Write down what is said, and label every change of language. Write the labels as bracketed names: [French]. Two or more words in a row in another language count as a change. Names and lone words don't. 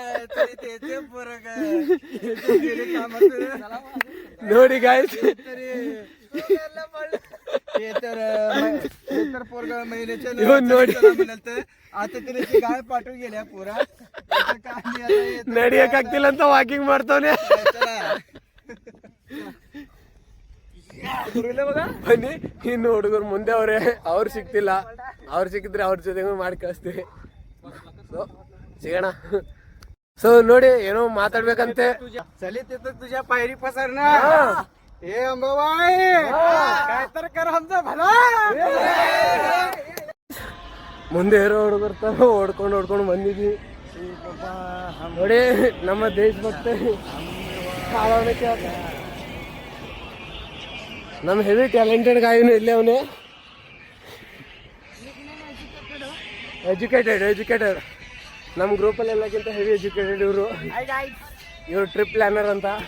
[Kannada] ನೋಡಿ ಗಾಯ್ಸ್, ನೋಡಿ ನಡಿಯಕ್ ಆಗ್ತಿಲ್ಲ ಅಂತ ವಾಕಿಂಗ್ ಮಾಡ್ತಾವನೆ. ಬನ್ನಿ, ಇನ್ನು ಹುಡುಗರು ಮುಂದೆ ಅವ್ರೆ, ಅವ್ರು ಸಿಕ್ತಿಲ್ಲ. ಅವ್ರು ಸಿಕ್ಕಿದ್ರೆ ಅವ್ರ ಜೊತೆಗೂ ಮಾಡಿ ಕಳಿಸ್ತೀವಿ. ಸೊ ಸಿಗೋಣ. ಸೊ ನೋಡಿ, ಏನೋ ಮಾತಾಡ್ಬೇಕಂತೆ. [Marathi] चलित तुझ्या पायरी पसरणं हे अंबाबाई काय तर कर आमचा भला. [Kannada] ಮುಂದೆ ಇರೋ ಹುಡುಗರು ತರ ಓಡ್ಕೊಂಡು ಬಂದಿದ್ವಿ. ನೋಡಿ, ನಮ್ಮ ದೇಶಭಕ್ತ ನಮ್ಮ [English] heavy talented [Kannada] ಗಾಯನು ಇಲ್ಲೇ ಅವನೇ. ಎಜುಕೇಟೆಡ್ ನಮ್ಮ ಗ್ರೂಪಲ್ಲಿ ಎಲ್ಲಕ್ಕಿಂತ [English] heavy educated [Kannada] ಇವರು [English] trip planner [Kannada] ಅಂತ.